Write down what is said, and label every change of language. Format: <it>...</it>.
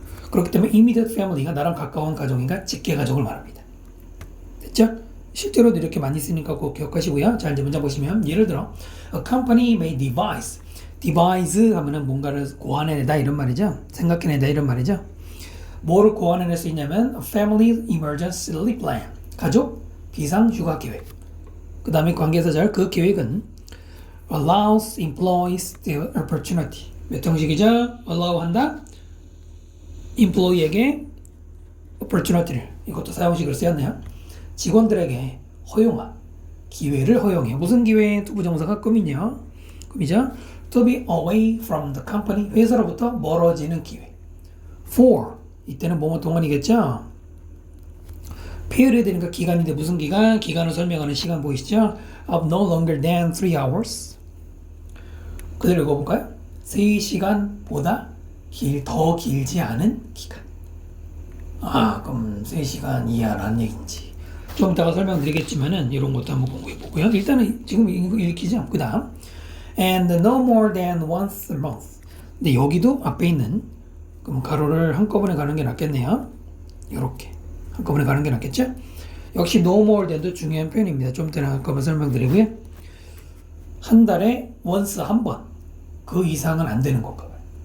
<ko>그렇기 때문에</ko> <en>immediate family</en> <ko>가 나랑 가까운 가족인가 직계 가족을 말합니다. 됐죠? 실제로도 이렇게 많이 쓰니까 꼭 기억하시고요. 자, 이제 문장 보시면 예를 들어</ko> <en>a company may devise</en> <ko>하면은 뭔가를 고안해내다 이런 말이죠. 생각해내다 이런 말이죠. 뭐를 고안해낼 수 있냐면</ko> <en>a family emergency leave plan.</en> <ko>가족 비상 휴가 계획. 그 다음에 관계사절 그 계획은</ko> <en>allows employees the opportunity.</en> <ko>몇 형식이죠? allow 한다. employee에게 opportunity를 이것도 사용식으로 쓰였네요. 직원들에게 허용한 기회를 허용해. 무슨 기회? 투부정사가 꿈이죠.</ko> <en>To be away from the company.</en> <ko>회사로부터 멀어지는 기회. For 이때는 뭐뭐 동안이겠죠. period이니까 기간인데 무슨 기간? 기간을 설명하는 시간 보이시죠?</ko> <en>Of no longer than 3 hours.</en> <ko>그대로 읽어볼까요? 3시간보다 더 길지 않은 기간. 그럼 3시간 이하라는 얘기인지 좀 이따가 설명드리겠지만은 이런 것도 한번 공부해 보고요. 일단은 지금 이거 읽히죠. 그 다음</ko> <en>and no more than once a month.</en> <ko>근데 여기도 앞에 있는 그럼 가로를 한꺼번에 가는 게 낫겠네요. 이렇게 한꺼번에 가는 게 낫겠죠. 역시</ko> <en>no more than</en> <ko>도 중요한 표현입니다. 좀 이따 한꺼번에 설명드리고요. 한 달에 once 한 번, 그 이상은 안 되는 건가 봐요.</ko>